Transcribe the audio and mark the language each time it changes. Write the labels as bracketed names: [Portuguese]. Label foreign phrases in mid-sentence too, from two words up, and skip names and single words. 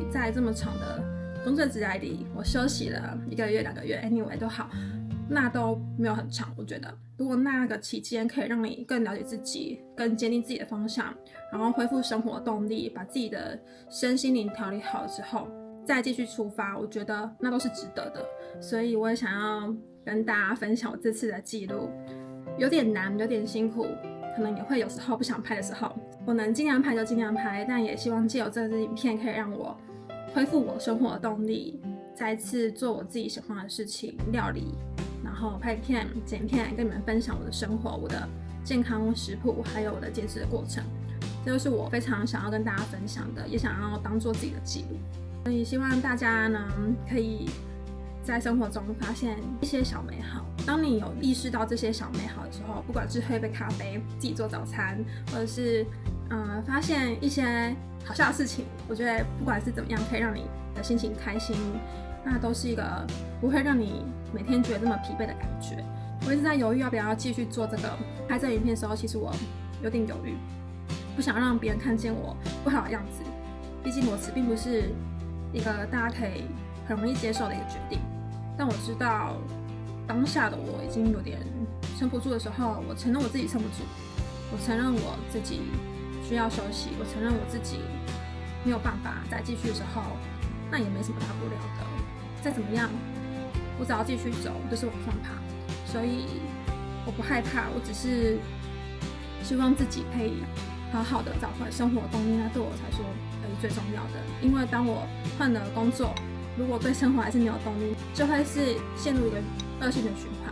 [Chinese] 在這麼長的工作職涯裡，我休息了1個月、2個月 ，anyway 都好，那都沒有很長。我覺得，如果那個期間可以讓你更了解自己，更堅定自己的方向，然後恢復生活動力，把自己的身心靈調理好之後，再繼續出發，我覺得那都是值得的。所以我也想要跟大家分享我這次的記錄，有點難，有點辛苦，可能也會有時候不想拍的時候，我能盡量拍就盡量拍，但也希望借由這支影片可以讓我恢復我生活的動力，再一次做我自己喜歡的事情，料理，然後拍片、剪片，跟你們分享我的生活、我的健康食譜，還有我的節制的過程。這就是我非常想要跟大家分享的，也想要當做自己的記錄。所以希望大家呢，可以在生活中發現一些小美好。當你有意識到這些小美好的時候，不管是喝一杯咖啡、自己做早餐，或者是發現一些好笑的事情，我覺得不管是怎麼樣，可以讓你的心情開心，那都是一個不會讓你每天覺得這麼疲憊的感覺。我一直在猶豫要不要繼續做這個拍這個影片的時候，其實我有點猶豫，不想讓別人看見我不好的樣子。畢竟裸辭並不是一個大家可以很容易接受的一個決定。但我知道當下的我已經有點撐不住的時候，我承認我自己撐不住，我承認我自己需要休息，我承認我自己沒有辦法再繼續的時候，那也沒什麼大不了的。再怎麼樣，我只要繼續走，就是往上爬。所以我不害怕，我只是希望自己可以好好的找回生活動力，那对我才说是最重要的。因為當我換了工作，如果對生活還是沒有動力，就會是陷入一個惡性的循環。